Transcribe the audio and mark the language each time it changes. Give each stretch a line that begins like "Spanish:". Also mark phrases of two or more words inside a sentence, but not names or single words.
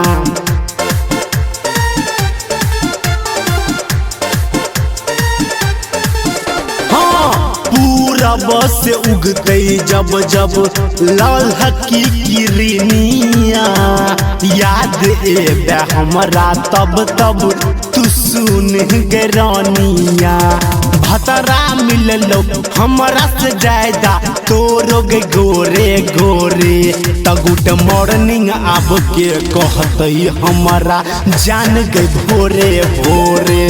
Maithili: पूरा बस उगते जब जब लाल की किरनिया याद एबे हमरा तब तब तू सुन गरानिया। भतरा मिललो हमरा से ज्यादा तोरो गे गोरे गोरे। त
English: good morning
Maithili: आब के कहते हमरा जान गे भोरे भोरे।